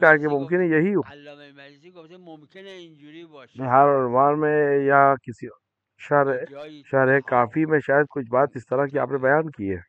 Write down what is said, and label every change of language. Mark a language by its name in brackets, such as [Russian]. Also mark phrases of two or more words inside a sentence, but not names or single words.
[Urdu] یہی کہا کہ مجلسی ممکن [Persian] گفته، [Urdu] ہے یہی ہو [Persian] علامه مجلسی گفته ممکنه اینجوری باشه، [Urdu] بہار عنوان میں یا کسی [Persian] یه شرح جایی شرح ها [Urdu] کافی میں شاید کچھ بات اس طرح کی آپ کتاب نے بیان کی ہے.